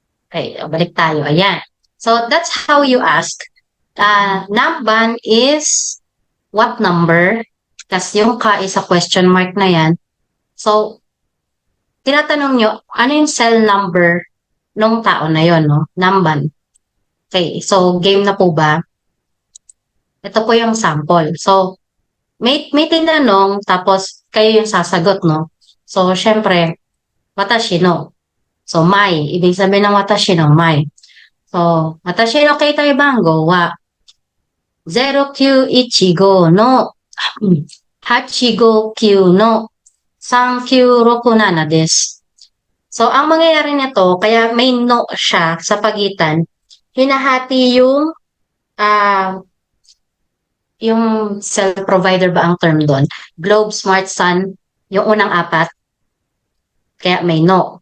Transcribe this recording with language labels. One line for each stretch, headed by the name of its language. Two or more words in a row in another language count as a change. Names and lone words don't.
Filipino: Okay, balik tayo. Ayan.
English: So, that's how you ask. Namban is what number?
Filipino: Tapos yung ka
English: is a question mark
Filipino: na yan. So, tinatanong nyo, ano yung cell number nung tao na yon, no? Namban. Okay, so game na po ba? Ito po yung sample. So, may tinanong, tapos kayo yung sasagot, no? So, syempre,
Japanese: わたしの.
Filipino: So, mai. Ibig sabihin ng
Japanese: わたしの,
Filipino: mai. So,
Japanese: 私の携帯番号は0915の859の3967です。
Filipino: So, ang mangyayari nito, kaya may no siya sa pagitan, hinahati yung
English: cell provider
Filipino: ba ang term doon? Globe, Smart, Sun, yung unang apat, kaya may no.